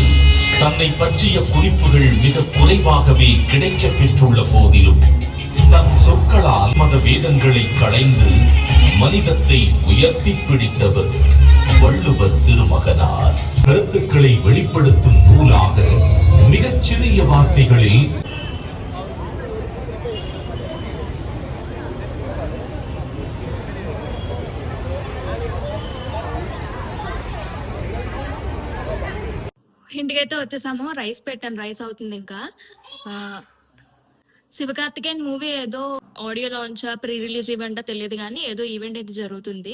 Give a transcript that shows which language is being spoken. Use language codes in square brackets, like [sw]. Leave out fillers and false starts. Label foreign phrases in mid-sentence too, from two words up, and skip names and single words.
[ta] தன்னை பற்றிய குறிப்புகள் மிக குறைவாகவே கிடைக்கப் பெற்றுள்ள போதிலும் தன் சொற்களால் மத வேதங்களை களைந்து மனிதத்தை உயர்த்தி பிடித்தவர் வள்ளுவர் திருமகனார். கருத்துக்களை வெளிப்படுத்தும் நூலாக மிகச்சிறிய வார்த்தைகளில் [te] ఇంటికైతే వచ్చేసాము. రైస్ పెట్టాను, రైస్ అవుతుంది. ఇంకా శివకార్తికేయన్ మూవీ ఏదో [en] audio launch, pre release event [te] తెలియదు కానీ ఏదో ఈవెంట్ అయితే జరుగుతుంది.